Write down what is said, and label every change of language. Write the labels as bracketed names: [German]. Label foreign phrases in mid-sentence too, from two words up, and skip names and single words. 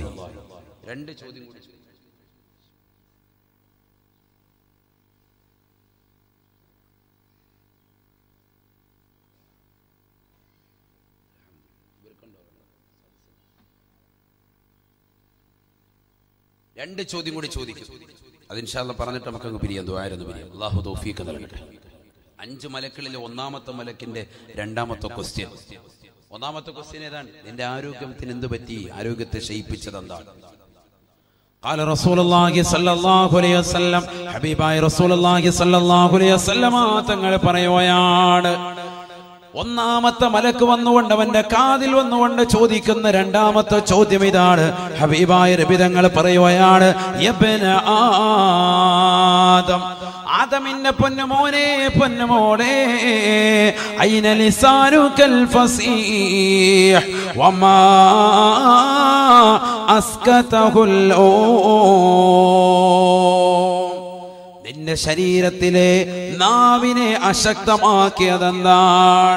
[Malayalam] 2 ചോദ്യം കൂടി. രണ്ട് ചോദ്യം കൂടി ചോദിക്കും. അത് [Arabic] إن شاء الله [Malayalam] പറഞ്ഞിട്ട് നമുക്കങ്ങ് പിരിയാം. ദുആയിരുന്നു പിരിയാം. അല്ലാഹു തൗഫീഖ് നൽകട്ടെ. 5 മലക്കുകളിൽ ഒന്നാമത്തെ മലക്കിന്റെ 2ാമത്തെ ക്വസ്റ്റ്യൻ. ഒന്നാമത്തെ ക്വസ്റ്റ്യൻ ഏതാണ്? നിന്റെ ആരോഗ്യത്തിന് എന്ത് പറ്റി? ആരോഗ്യത്തെ ക്ഷയിപ്പിച്ചത് എന്താണ്? [Arabic] قال رسول الله صلى الله عليه وسلم, [Malayalam] ഹബീബായ [Arabic] رسول الله صلى الله عليه وسلم [Malayalam] തങ്ങൾ പറയുകയാണ്, ഒന്നാമത്തെ മലക്ക് വന്നുകൊണ്ട് അവന്റെ കാതിൽ വന്നുകൊണ്ട് ചോദിക്കുന്ന 2ാമത്തെ ചോദ്യം ഇതാണ്. ഹബീബായ നബി തങ്ങൾ പറയുകയാണ്, [Arabic] يا ابن آدم, [Malayalam] ആദമിന്റെ പൊന്നുമോനെ, പൊന്നുമോളെ, [Arabic] أين لسانك الفصيح وما أسكته [Malayalam] നിന്റെ ശരീരത്തിലെ നാവിനെ അശക്തമാക്കിയതെന്താണ്?